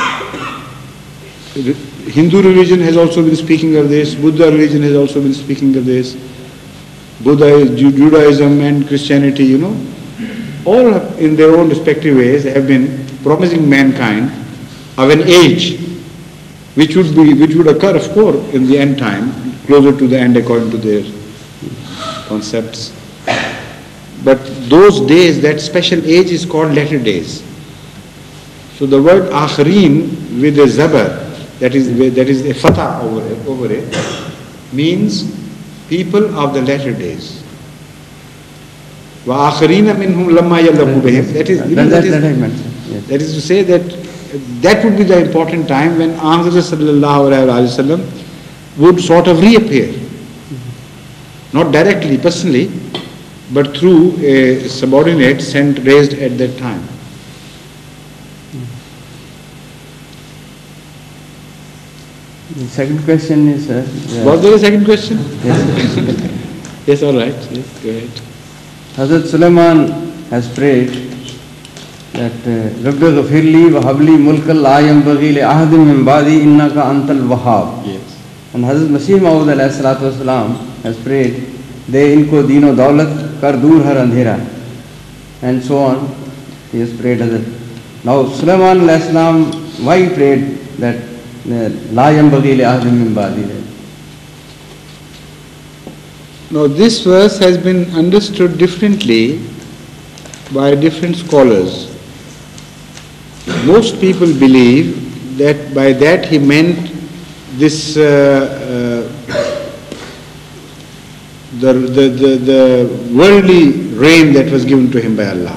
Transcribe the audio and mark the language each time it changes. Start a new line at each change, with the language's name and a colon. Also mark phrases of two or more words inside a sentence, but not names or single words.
English: Hindu religion has also been speaking of this, Buddha religion has also been speaking of this, Judaism and Christianity, all in their own respective ways have been promising mankind of an age which would occur, of course, in the end time, closer to the end according to their concepts. But those days, that special age is called latter days. So the word Akhareen with a zabar, that is a fatah over it, means people of the latter days.
Arabic: وَآخَرِينَ مِنْهُمْ لَمَّا يَلَّقُوا بِهِمْ.
English: That is to say that would be the important time when Ahmad
Arabic: صلى الله عليه وسلم
English: would sort of reappear. Not directly, personally, but through a subordinate raised at that time. The second question is... Was there a second question? Yes. Yes, all right. Yes, go ahead.
Arabic: Hazrat Sulaiman
English: has prayed that
Arabic: رب اغفر لي وهب لي ملكا لا ينبغي لأحد من بعدي إنك أنت الوهاب.
English: Yes. And Hazrat Masih Maud
Arabic: عليه الصلاة والسلام
English: has prayed,
Urdu: دے انکو دین و دولت کر دور ہر اندھیرا,
English: and so on. He has prayed Hazrat. Now Sulaiman
Arabic: عليه السلام,
English: why he prayed that
Arabic: لا ينبغي لأحد من بعدي?
English: Now this verse has been understood differently by different scholars. Most people believe that by that he meant this the worldly reign that was given to him by Allah.